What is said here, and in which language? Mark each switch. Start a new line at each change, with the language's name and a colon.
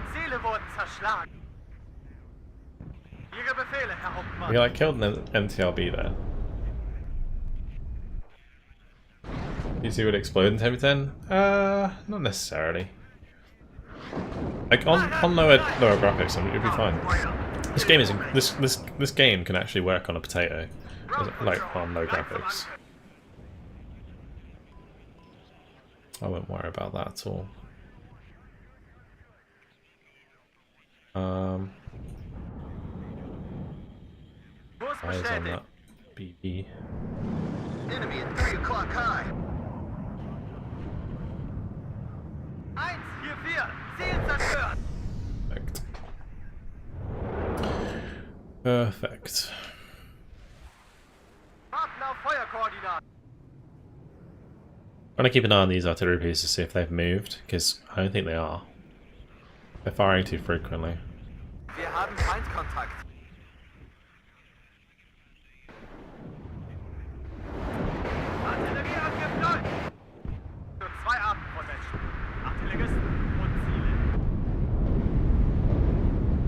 German: Ziele wurden zerschlagen. Ihre Befehle, Herr Hauptmann.
English: we like killed an MTRB there. You see what explodes in MV10? Not necessarily. Like on lower graphics, it'd be fine. This game is this game can actually work on a potato, like on low graphics. I wouldn't worry about that at all.
German: Kurs
English: Eyes on
German: bestätigt.
English: that BB. Enemy at 3 o'clock high.
German: 1, 4, 4. Ziel zerstört.
English: Perfect. Perfect.
German: Warten auf Feuerkoordinaten.
English: I'm gonna keep an eye on these artillery pieces to see if they've moved, because I don't think they are. They're firing too frequently.
German: Wir haben Feindkontakt. Artillerieangriff läuft. Nur 2 Arten von Menschen. Artilleristen und Ziele.